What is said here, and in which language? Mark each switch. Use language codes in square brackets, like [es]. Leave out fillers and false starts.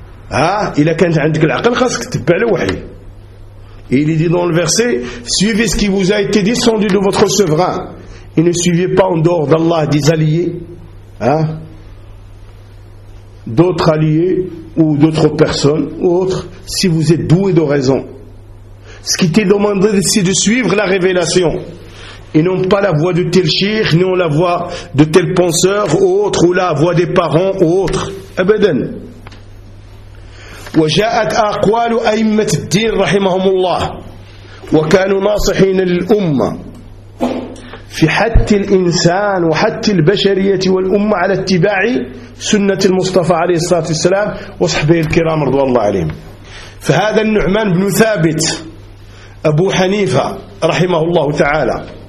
[ar] ها إلا كانت عندك العقل خاصك تتبع الوحي [fr] Il est dit dans le verset, suivez ce qui vous a été descendu de votre souverain et ne suivez pas en dehors d'Allah des alliés, hein, d'autres alliés ou d'autres personnes ou autres, si vous êtes doué de raison. Ce qui t'est demandé, c'est de suivre la révélation et non pas la voix de tel cheikh, non la voix de tel penseur ou autre, ou la voix des parents ou autre. [ar] Abadan. وجاءت أقوال أئمة الدين رحمهم الله وكانوا ناصحين للأمة في حث الإنسان وحث البشرية والأمة على اتباع سنة المصطفى عليه الصلاة والسلام وصحبه الكرام رضوان الله عليهم فهذا النعمان بن ثابت أبو حنيفة رحمه الله تعالى